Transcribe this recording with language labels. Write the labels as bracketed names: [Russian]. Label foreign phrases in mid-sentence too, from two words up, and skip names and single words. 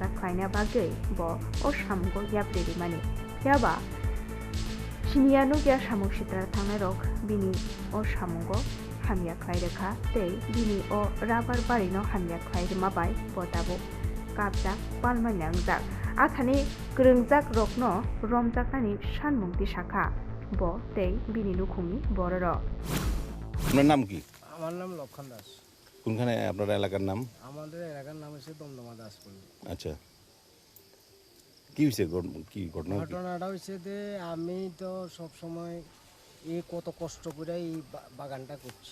[Kok Borok] ख्लायना बागै ब अ सामगो याब्रेरिमानि याबा सिनियानो गया सामं सिद्रा थांनाय रक बिनि अ सामंगो हामिया ख्लाय रोखा तै बिनि अ राबार बारिनो हामिया ख्लाय रोमाबाय बदाबो कापजाक पालमान्यांजाक आखानि गोरोंजाक रकनो रमजाकानि सानमुंति शाखा ब तै बिनि नुखुंनि बरर। [Bangla] আপনার নাম কি? আমার নাম লক্ষণ দাস। কোনখানে আপনার এলাকার নাম? আমাদের এলাকার নাম হচ্ছে দমদমা দাসপল্লী। আচ্ছা, কি হয়েছে, কি ঘটনাটা হয়েছে যে আমি তো সব সময় কত কষ্ট করে এই বাগানটা করছি।